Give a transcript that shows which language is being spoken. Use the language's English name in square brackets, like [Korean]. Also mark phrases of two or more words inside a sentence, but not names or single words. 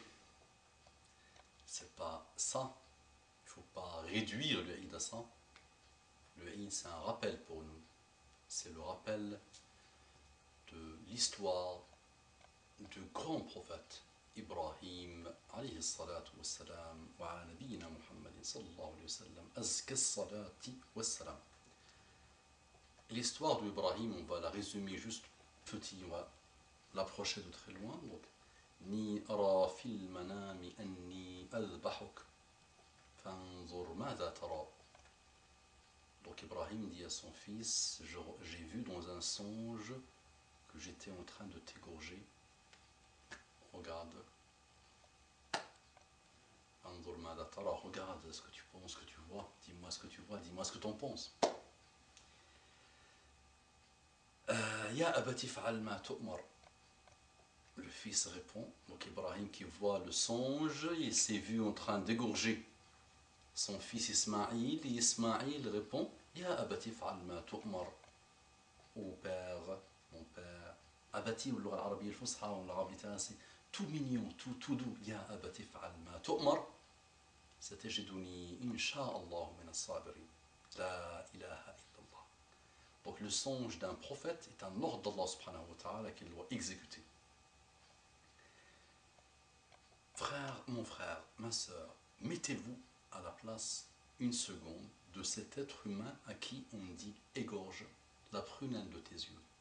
[French] C'est pas ça. Il ne faut pas réduire le Aïd à ça. Le Aïd, c'est un rappel pour nous. C'est le rappel de l'histoire du grand prophète Ibrahim, [Arabic] عليه الصلاة والسلام وعلى نبينا محمد صلى الله عليه وسلم أزكى الصلاة والسلام. [French] L'histoire d'Ibrahim, on va la résumer juste petit, on va l'approcher de très loin. Donc, [Arabic] ني أرى في المنام أني أذبحك فانظر ماذا ترى. [French] Donc Ibrahim dit à son fils, j'ai vu dans un songe que j'étais en train de t'égorger. Regarde. [Arabic] فانظر ماذا ترى. [French] Regarde ce que tu penses, ce que tu vois. Dis-moi ce que tu vois, dis-moi ce que tu en penses. [Arabic] يا أبت افعل ما تؤمر. [French] Le fils répond, donc Ibrahim qui voit le songe, il s'est vu en train d'égorger son fils Ismaïl, et Ismaïl répond, [Arabic] يا أبت افعل ما تؤمر. [French] Ô père, mon père, abati ou l'arabi al-fusha ou l'arabi c'est tout mignon, tout doux, [Arabic] يا أبت افعل ما تؤمر. ستجدني إن شاء الله من الصابرين. لا إله إلا الله. [French] Donc le songe d'un prophète est un ordre d'Allah [Arabic] سبحانه وتعالى [French] qu'il doit exécuter. Frère, mon frère, ma sœur, mettez-vous à la place une seconde de cet être humain à qui on dit égorge la prunelle de tes yeux.